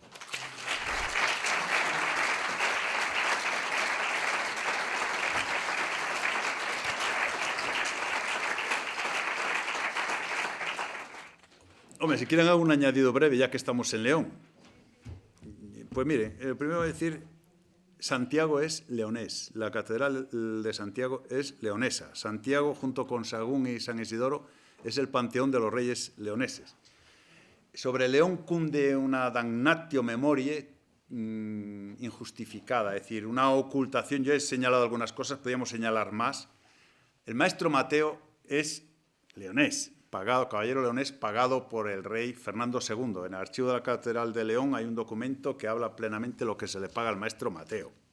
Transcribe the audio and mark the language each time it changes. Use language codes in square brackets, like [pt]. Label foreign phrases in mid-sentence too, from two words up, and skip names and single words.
[es] Hombre, si quieren hago un añadido breve, ya que estamos en León. Pues mire, el primero es decir, Santiago es leonés, la Catedral de Santiago es leonesa. Santiago, junto con Sahagún y San Isidoro, es el panteón de los reyes leoneses. Sobre León cunde una [la] damnatio memoriae [es] injustificada, es decir, una ocultación. Yo he señalado algunas cosas, podríamos señalar más. El maestro Mateo es leonés, caballero leonés pagado por el rey Fernando II. En el archivo de la Catedral de León hay un documento que habla plenamente de lo que se le paga al maestro Mateo.